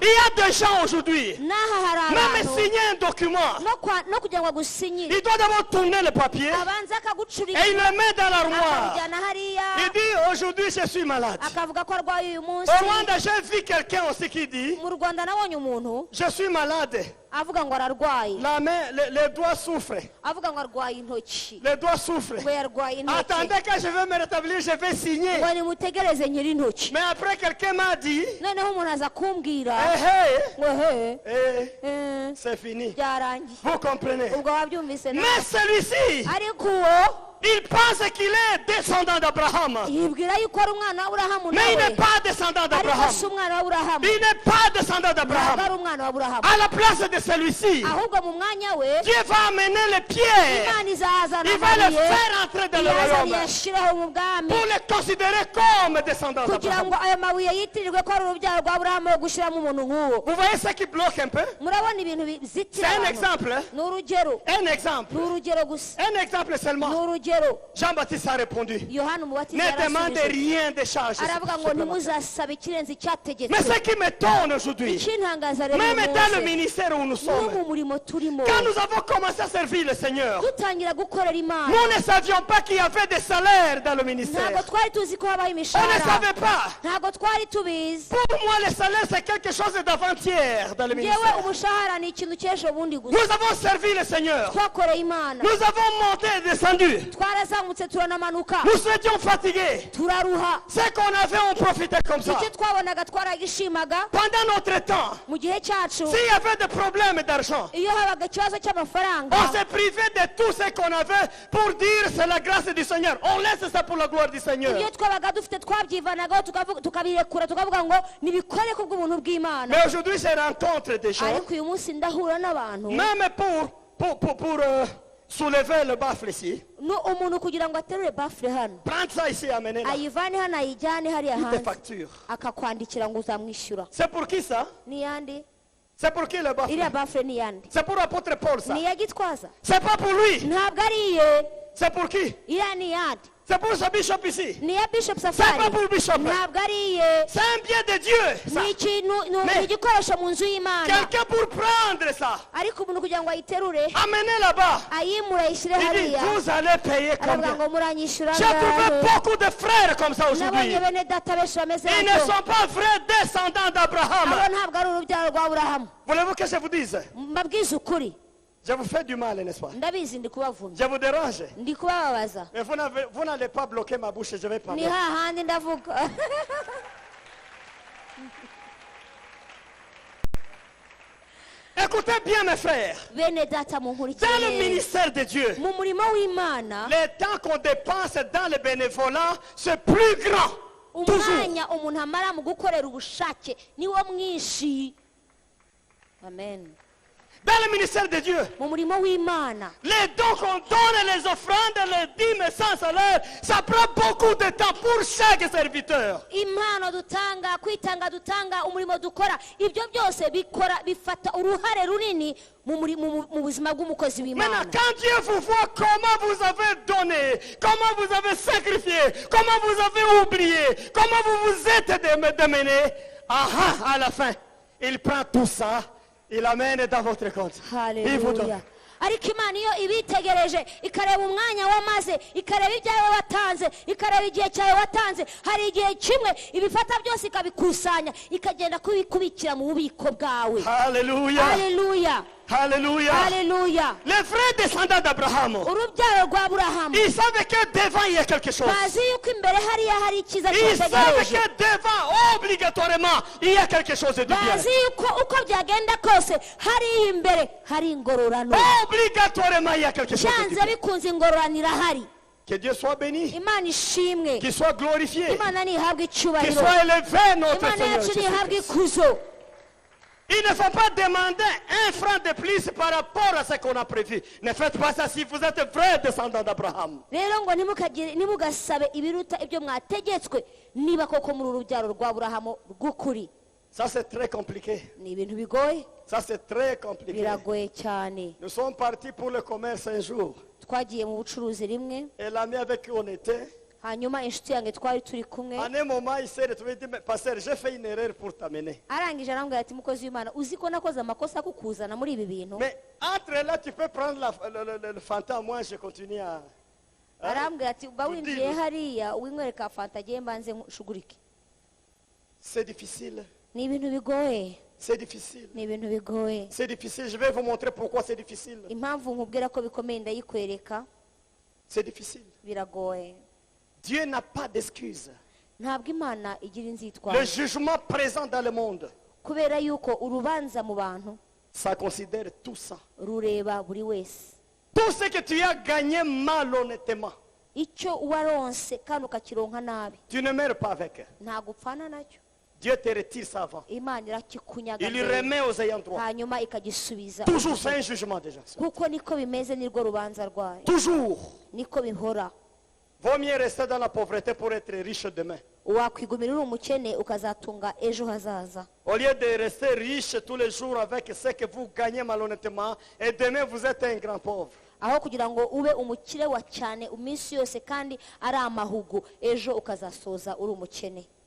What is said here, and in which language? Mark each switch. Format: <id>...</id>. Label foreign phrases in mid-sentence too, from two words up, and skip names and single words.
<fr>Il y a des gens aujourd'hui,</fr> <rw>n'aha hari</rw> <fr>même</fr> <rw>abantu</rw> <fr>signer un document,</fr> <rw>no kugira ngo agusinyire</rw> <fr>il doit d'abord tourner le papier</fr> <rw>abanza akagucurira</rw> <fr>et il le met dans l'armoire.</fr> <rw>akabijyana hariya</rw> <fr>Il dit aujourd'hui je suis malade.</fr> <rw>akavuga ko arwaye uyu munsi</rw> <fr>Au Rwanda, j'ai vu quelqu'un aussi qui dit</fr> <rw>mu rwanda nabonye umuntu</rw> <fr>je suis malade.</fr> <rw>avuga ngo ararwaye</rw> <fr>La main, les doigts souffrent.</fr> <rw>avuga ngo arwaye intoki</rw> <fr>Les doigts souffrent.</fr> <rw>ngo yarwaye intoki</rw> <fr>Attendez, quand je vais me rétablir, je vais signer.</fr> <rw>ngo nimutegereze nyiri intoki</rw> <fr>Mais après, quelqu'un m'a dit</fr> <rw>noneho umuntu aza kumbwira</rw> <fr>hey,</fr> <rw>ngo he</rw> <fr>hey, c'est fini.</fr> <rw>byarangiye</rw> <fr>Vous comprenez?</fr> <rw>ubwo wabyumvise nawe</rw> <fr>Mais celui-ci,</fr> <rw>ariko uwo</rw> <fr>il pense qu'il est descendant d'Abraham.</fr> <rw>yibwira yuko ari umwana wa aburahamu</rw> <fr>Mais il</fr> <rw>nawe</rw> <fr>n'est pas descendant</fr> <rw>ariko</rw> <fr>d'Abraham.</fr> <rw>si umwana wa aburahamu</rw> <fr>Il n'est pas descendant</fr> <rw>ntabwo ari</rw> <fr>d'Abraham.</fr> <rw>umwana wa aburahamu</rw> <fr>À la place de celui-ci,</fr> <rw>ahubwo mu mwanya we</rw> <fr>Dieu va amener les pierres.</fr> <rw>imana izazana</rw> <fr>Il va le</fr> <rw>amabuye</rw> <fr>faire entrer dans le</fr> <rw>iyazana</rw> <fr>royaume</fr> <rw>iyashyiraho mu bwami</rw> <fr>pour les considérer comme descendants</fr> <rw>kugira</rw> <fr>d'Abraham.</fr> <rw>ngo ayo mabuye yitirirwe ko ari urubyaro rwa aburahamu wo gushyiramo umuntu nk'uwo</rw> <fr>Vous voyez ce qui bloque un peu?</fr> <rw>murabona ibintu</rw> <fr>C'est</fr> <rw>bizitira</rw> <fr>un</fr> <rw>abantu</rw> <fr>exemple. Hein?</fr> <rw>ni urugero</rw> <fr>Un exemple.</fr> <rw>ni urugero gusa</rw> <fr>Un exemple</fr> <rw>ni</rw> <fr>seulement.</fr> <rw>urugero</rw> <fr>Jean-Baptiste a répondu.</fr> <rw>yohana umubatiza</rw> <fr>Ne demandez</fr> <rw>yarasubije</rw> <fr>rien de charge.</fr> <rw>aravuga ngo ntimuzasabe ikirenze</rw> <fr>Mais</fr> <rw>icyategetswe</rw> <fr>ce qui m'étonne aujourd'hui,</fr> <rw>ikintangaza rero uyu</rw> <fr>même dans le</fr> <rw>munsi</rw> <fr>ministère où nous</fr> <rw>no</rw> <fr>sommes,</fr> <rw>mu murimo turimo</rw> <fr>quand nous avons commencé à servir le Seigneur,</fr> <rw>dutangira gukorera imana</rw> <fr>nous ne savions pas qu'il y avait des salaires dans le ministère.</fr> <rw>ntabwo twari tuzi ko habaho</rw> <fr>On ne</fr> <rw>imishahara</rw> <fr>savait pas.</fr> <rw>ntabwo twari tubizi</rw> <fr>Pour moi, le salaire, c'est quelque chose d'avant-hier dans le</fr> <rw>ngewe</rw> <fr>ministère.</fr> <rw>umushahara ni ikintu cy'ejo bundi gusa</rw> <fr>Nous avons servi le Seigneur.</fr> <rw>twakoreye imana</rw> <fr>Nous avons monté et descendu.</fr> <rw>twarazamutse turanamanuka</rw> <fr>Nous étions fatigués.</fr> <rw>turaruha</rw> <fr>Ce qu'on avait, on profitait comme ça.</fr> <rw>icyo twabonaga twaragishimaga</rw> <fr>Pendant notre temps,</fr> <rw>mu gihe cyacu</rw> <fr>s'il y avait des problèmes d'argent,</fr> <rw>iyo habaga ikibazo cy'amafaranga</rw> <fr>on se privait de tout ce qu'on avait pour dire c'est la grâce du Seigneur. On laisse ça pour la gloire du Seigneur.</fr> <rw>ibyo twabaga dufite twabyivanagaho tukabirekura tukavuga ngo nibikore ku bw'ubuntu bw'Imana</rw> <fr>Mais aujourd'hui, je rencontre des gens,</fr> <rw>ariko uyu munsi ndahura n'abantu</rw> <fr>même pour soulever le baffle ici,</fr> <rw>umuntu kugira ngo aterure bafure hano</rw> <fr>prendre ça ici et amener là,</fr> <rw>ayivane hano ayijyane hariya</rw> <fr>toutes les</fr> <rw>hanze</rw> <fr>factures.</fr> <rw>akakwandikira ngo uzamwishyura</rw> <fr>C'est pour qui ça?</fr> <rw>n'iyandi</rw> <fr>C'est pour qui le baffle?</fr> <rw>iriya bafure n'iyandi</rw> <fr>C'est pour l'apôtre Paul ça.</fr> <rw>niya gitwaza</rw> <fr>C'est pas pour lui.</fr> <rw>ntabwo ari iye</rw> <fr>C'est pour qui?</fr> <rw>iriya n'iyandi</rw> <fr>C'est pour ce bishop ici.</fr> <rw>niya bishop</rw> <fr>C'est</fr> <rw>safari</rw> <fr>pas pour le bishop.</fr> <rw>ntabwo ari iye</rw> <fr>C'est un bien de Dieu. ça.</fr> <rw>ni ikintu</rw> <fr>Mais-</fr> <rw>ni igikoresho mu nzu y'Imana</rw> <fr>Quelqu'un pour prendre ça,</fr> <rw>ariko umuntu kugira ngo ayiterure</rw> <fr>amener là-bas.</fr> <rw>ayimura ayishyire</rw> <fr>Il dit,</fr> <rw>hariya</rw> <fr>vous allez payer</fr> <rw>aravuga</rw> <fr>combien?</fr> <rw>ngo muranyishyura</rw> <fr>J'ai trouvé</fr> <rw>angahe</rw> <fr>beaucoup de frères comme ça aujourd'hui.</fr> <rw>nabonye bene data benshi bameze</rw> <fr>Ils ne</fr> <rw>batyo</rw> <fr>sont pas vrais descendants d'Abraham.</fr> <rw>abo ntabwo ari urubyaro rwa Aburahamu</rw> <fr>Voulez-vous que je vous dise?</fr> <rw>mbabwize ukuri</rw> <fr>Je vous fais du mal, n'est-ce pas?</fr> <rw>ndabizi ndi kubavumya</rw> <fr>Je vous dérange.</fr> <rw>ndi kubababaza</rw> <fr>Mais vous n'allez pas bloquer ma bouche, je vais</fr> <rw>ni</rw> <fr>parler.</fr> <rw>hahandi ndavuga</rw> <fr>Écoutez bien mes frères.</fr> <rw>bene data</rw> <fr>Dans le</fr> <rw>munkurikire</rw> <fr>ministère de Dieu,</fr> <rw>mu murimo w'Imana</rw> <fr>le temps qu'on dépense dans le bénévolat, c'est plus grand. Toujours.</fr> <rw>umwanya umuntu amara mu gukorera ubushake niwo mwinshi amen</rw> <fr>Dans le ministère de Dieu,</fr> <rw>mu murimo w'Imana</rw> <fr>les dons qu'on donne, les offrandes, les dîmes sans salaire, ça prend beaucoup de temps pour chaque serviteur.</fr> <rw>impano dutanga kwitanga dutanga umurimo dukora ibyo byose bifata uruhare runini mu buzima bw'umukozi</rw> <fr>Maintenant,</fr> <rw>w'Imana</rw> <fr>quand Dieu vous voit comment vous avez donné, comment vous avez sacrifié, comment vous avez oublié, comment vous vous êtes démené, à la fin, il prend tout ça, il l'amène dans votre compte. Il vous donne.</fr> <rw>haleluya ariko Imana iyo ibitegereje ikareba umwanya wamaze ikareba ibyawe watanze ikareba igihe cyawe watanze hari igihe kimwe ibifata byose ikabikusanya ikagenda kubikubikira mu bubiko bwawe</rw> <fr>Alléluia.</fr> <rw>haleluya</rw> <fr>Alléluia.</fr> <rw>haleluya</rw> <fr>Les vrais descendants d'Abraham,</fr> <rw>urubyaro rwa Aburahamu</rw> <fr>ils savaient que devant il y a quelque chose.</fr> <rw>bazi yuko imbere hariya hari icyiza</rw> <fr>Ils savaient</fr> <rw>kibategereje</rw> <fr>que devant, obligatoirement, il y a quelque chose de bien.</fr> <rw>bazi yuko uko byagenda kose hariya imbere hari ingororano</rw> <fr>Obligatoirement, il y a quelque chose de</fr> <rw>byanze</rw> <fr>bien.</fr> <rw>bikunze ingororano irahari</rw> <fr>Que Dieu soit béni,</fr> <rw>Imana ishimwe</rw> <fr>qu'il soit glorifié,</fr> <rw>Imana nihabwe</rw> <fr>qu'il</fr> <rw>icyubahiro</rw> <fr>soit élevé notre</fr> <rw>Imana</rw> <fr>Seigneur</fr> <rw>yacu nihabwe</rw> <fr>Jésus-Christ.</fr> <rw>ikuzo</rw> <fr>Il ne faut pas demander un franc de plus par rapport à ce qu'on a prévu. Ne faites pas ça si vous êtes vrai descendant d'Abraham.</fr> <rw>rero ngo ntimugasabe ibiruta ibyo mwategetswe niba koko muri urubyaro rwa Aburahamu rw'ukuri</rw> <fr>Ça, c'est très compliqué.</fr> <rw>ni ibintu bigoye</rw> <fr>Ça, c'est très compliqué.</fr> <rw>biragoye cyane</rw> <fr>Nous sommes partis pour le commerce un jour.</fr> <rw>twagiye mu bucuruzi rimwe</rw> <fr>Et l'ami avec qui on était,</fr> <rw>hanyuma inshuti yanjye twari turi kumwe</rw> <fr>en un moment, il s'est retrouvé et dit, mais pasteur, j'ai fait une erreur pour t'amener.</fr> <rw>arangije arambwira ati mukozi w'Imana uzi ko nakoze amakosa kukuzana muri ibi bintu</rw> <fr>Mais entre là, tu peux prendre le fanta, moi je continue à...</fr> <rw>arambwira ati uba winjiye hariya uwinywereka fanta agiye mbanze nshugurike</rw> <fr>C'est difficile.</fr> <rw>ni ibintu bigoye</rw> <fr>C'est difficile.</fr> <rw>ni ibintu bigoye</rw> <fr>C'est difficile. Je vais vous montrer pourquoi c'est difficile.</fr> <rw>impamvu nkubwira ko bikomeye ndayikwereka</rw> <fr>C'est difficile.</fr> <rw>biragoye</rw> <fr>Dieu n'a pas d'excuse.</fr> <rw>ntabwo Imana igira</rw> <fr>Le</fr> <rw>inzitwazo</rw> <fr>jugement présent dans le monde,</fr> <rw>kubera yuko urubanza mu bantu</rw> <fr>ça considère tout ça.</fr> <rw>rureba buri wese</rw> <fr>Tout ce que tu as gagné malhonnêtement,</fr> <rw>icyo waronse kandi ukakironka nabi</rw> <fr>tu ne meurs pas avec.</fr> <rw>ntabwo upfana nacyo</rw> <fr>Dieu te retire ça avant.</fr> <rw>Imana irakikunyaga</rw> <fr>Il</fr> <rw>mbere,</rw> <fr>remet aux ayants droit.</fr> <rw>hanyuma ikagisubiza</rw> <fr>Toujours, c'est un jugement déjà.</fr> <rw>kuko niko bimeze nirwo rubanza rwayo</rw> <fr>Toujours.</fr> <rw>niko bihora</rw> <fr>Vaut mieux rester dans la pauvreté pour être riche demain.</fr> <rw>wakwigumira uri umukene ukazatunga ejo hazaza</rw> <fr>Au lieu de rester riche tous les jours avec ce que vous gagnez malhonnêtement, et demain vous êtes un grand pauvre.</fr> <rw>aho kugira ngo ube umukire wa cyane iminsi yose kandi ari amahugu ejo ukazasoza uri umukene</rw>